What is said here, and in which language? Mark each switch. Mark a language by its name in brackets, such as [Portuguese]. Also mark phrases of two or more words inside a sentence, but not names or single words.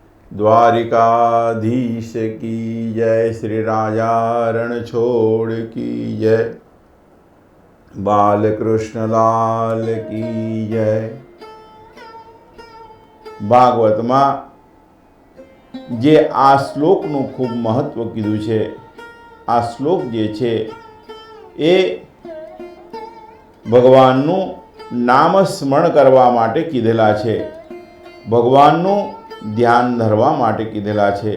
[Hindi] द्वारिकाधीश की जय, श्री राजा रणछोड़ की जय, बालकृष्ण लाल की जय। [Gujarati] ભાગવતમાં જે આ શ્લોકનું ખૂબ મહત્વ કીધું છે, આ શ્લોક જે છે એ ભગવાનનું નામ સ્મરણ કરવા માટે કીધેલા છે, ભગવાનનું ધ્યાન ધરવા માટે કીધેલા છે।